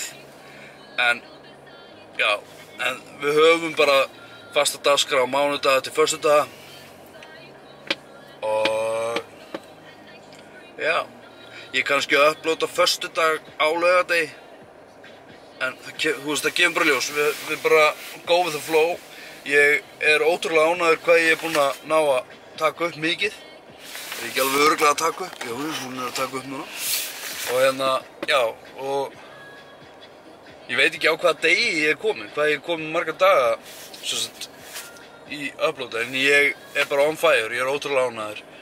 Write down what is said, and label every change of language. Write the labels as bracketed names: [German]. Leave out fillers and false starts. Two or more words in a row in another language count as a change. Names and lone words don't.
[Icelandic] En já, en við höfum bara fasta dagskrá á mánudaga til föstudaga. Og já, ég kannski að upplóta föstudag á laugardegi En þú veist, það kemur bara ljós, við bara [English] go with the flow. [Icelandic] Ég er ótrúlega ánægður hvað ég er búinn að ná að taka upp mikið. Er ég ekki alveg örugglega að taka upp? Jú, hún er að taka upp núna. Og já, og ég veit ekki á hvaða degi ég er komin, hvað ég er komin marga daga sem sagt, í uploada, en ég er bara [English] on fire, [Icelandic] ég er ótrúlega ánægður.